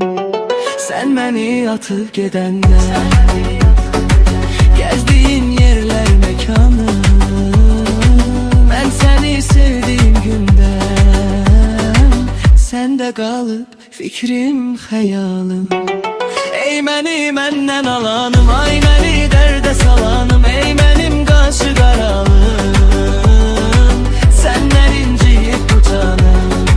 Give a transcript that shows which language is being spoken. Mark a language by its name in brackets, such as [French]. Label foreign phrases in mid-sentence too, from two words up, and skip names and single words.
[Turkish] Sen beni atıp gedenden, gezdiğin yerler mekanın. Ben seni sevdiğim günden, sende kalıp fikrim hayalım. [Azerbaijani] Ey məni məndən alanım, ay məni dərdə salanım, ey mənim qaşı qaralım, səndən inciyib bu canım.